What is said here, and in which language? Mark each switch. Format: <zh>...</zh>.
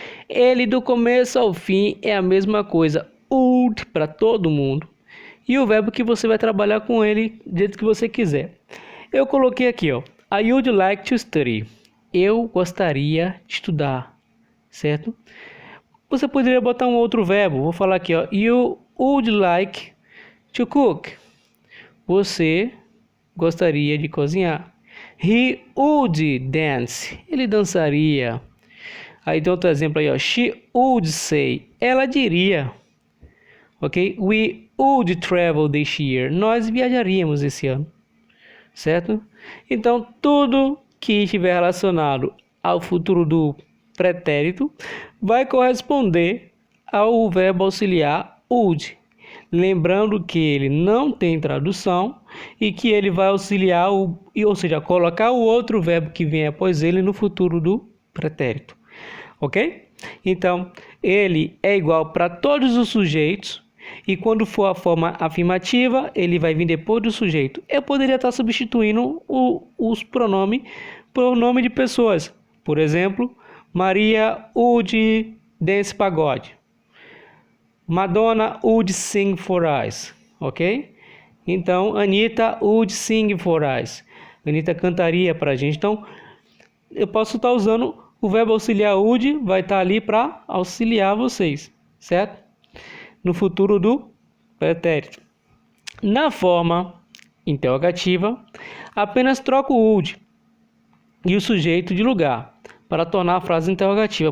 <pt>Ele do começo ao fim é a mesma coisa, would para todo mundo. E o verbo que você vai trabalhar com ele do jeito que você quiser. Eu coloquei aqui, ó,</pt> <en>I would like to study.</en> <pt>Eu gostaria de estudar, certo? Você poderia botar um outro verbo. Vou falar aqui, ó,</pt> <en>you would like to cook.</en> <pt>Você gostaria de cozinhar.</pt> <en>He would dance.</en> <pt>Ele dançaria. Aí tem outro exemplo aí, ó,</pt> <en>she would say.</en> <pt>Ela diria. Ok?</pt> <en>We would travel this year.</en> <pt>Nós viajaríamos esse ano. Certo? Então, tudo que estiver relacionado ao futuro do pretérito vai corresponder ao verbo auxiliar would. Lembrando que ele não tem tradução e que ele vai auxiliar, ou seja, colocar o outro verbo que vem após ele no futuro do pretérito. Ok? Então, ele é igual para todos os sujeitos. E quando for a forma afirmativa, ele vai vir depois do sujeito. Eu poderia estar substituindo os pronomes por nome de pessoas. Por exemplo,</pt> <en>Maria would dance pagode. Madonna would sing for us. Ok?</en> <pt>Então,</pt> <en>Anitta would sing for us.</en> <pt>Anitta cantaria para a gente. Então, eu posso estar usando o verbo auxiliar would, vai estar ali para auxiliar vocês. Certo? No futuro do pretérito. Na forma interrogativa, apenas troco o would e o sujeito de lugar para tornar a frase interrogativa.</pt>